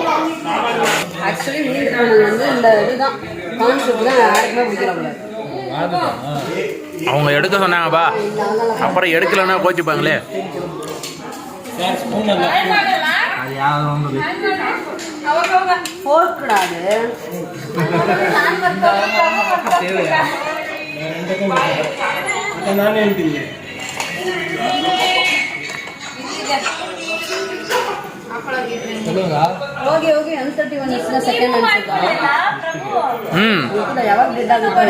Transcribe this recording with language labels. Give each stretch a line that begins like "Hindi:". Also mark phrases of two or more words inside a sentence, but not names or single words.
Tamil: ஆக்சுவலி மீன் வந்து இந்த இதுதான் கான்செப்ட் தான் யாருக்குமே பிடிக்கல. அவங்க எடுக்க சொன்னாங்கப்பா, அப்புறம் எடுக்கலன்னா கோச்சிப்பாங்களே. போக்கூடாது.
English: okay okay 131 is second
Kannada: ಅನ್ಸುತ್ತಾ ಯಾವಾಗ ಡೆಡ್ ಆಗುತ್ತೆ